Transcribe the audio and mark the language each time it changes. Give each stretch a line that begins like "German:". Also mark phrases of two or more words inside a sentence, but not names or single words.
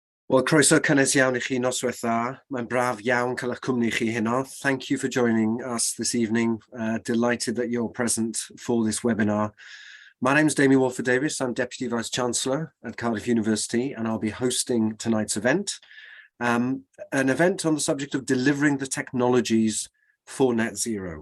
Welsh: Wel, croeso cynnes iawn I chi noswaith dda. Mae'n braf iawn cael eich cwmni chi heno.
English: Thank you for joining us this evening. Delighted that you're present for this webinar. My name's Damien Walford-Davies. I'm Deputy Vice-Chancellor at Cardiff University, and I'll be hosting tonight's event. An event on the subject of delivering the technologies for net zero.